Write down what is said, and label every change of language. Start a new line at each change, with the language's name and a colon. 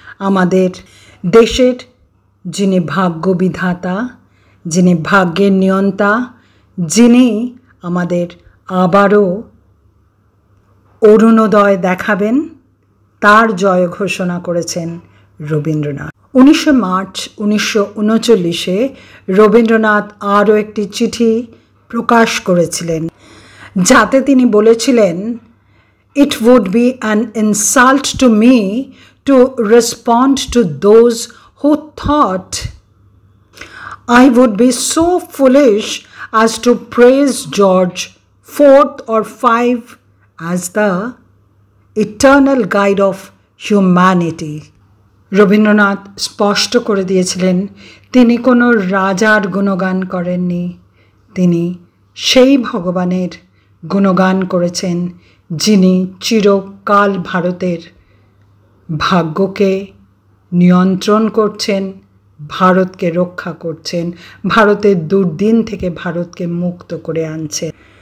Bangla: আমাদের দেশের যিনি ভাগ্যবিধাতা, যিনি ভাগ্যের নিয়ন্তা, যিনি আমাদের আবারও অরুণোদয় দেখাবেন, তার জয় ঘোষণা করেছেন রবীন্দ্রনাথ। 19 মার্চ 1939 রবীন্দ্রনাথ আরও একটি চিঠি প্রকাশ করেছিলেন, যাতে তিনি বলেছিলেন,
English: "It would be an insult to me to respond to those who thought I would be so foolish as to praise George IV or V as the eternal guide of humanity."
Bangla: Rabindranath স্পষ্ট করে দিয়েছিলেন তিনি কোনো রাজার গুণগান করেননি, তিনি সেই ভগবানের গুণগান করেছেন যিনি চিরকাল ভারতের ভাগ্যকে নিয়ন্ত্রণ করছেন, ভারতকে রক্ষা করছেন, ভারতের দুর্দিন থেকে ভারতকে মুক্ত করে আনছেন।